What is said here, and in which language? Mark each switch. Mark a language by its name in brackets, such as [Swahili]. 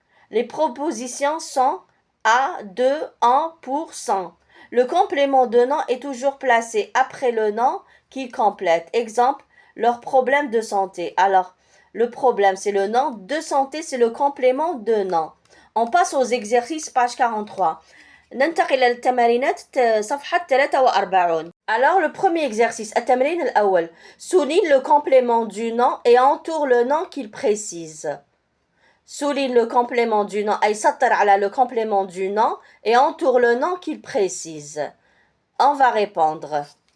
[French] Les propositions sont à, de, en, pour, sans. Le complément de nom est toujours placé après le nom qu'il complète. Exemple, leur problème de santé. Alors, le problème, c'est le nom. De santé, c'est le complément de nom. On passe aux exercices, page 43. [Arabic] ننتقل إلى التمارينات صفحة 43. [French] Alors, le premier exercice, [Arabic] التمرين الأول. [French] Souligne le complément du nom et entoure le nom qu'il précise. Souligne le complément du nom, [Arabic] أي سطر على [French] le complément du nom et entoure le nom qu'il précise. On va répondre.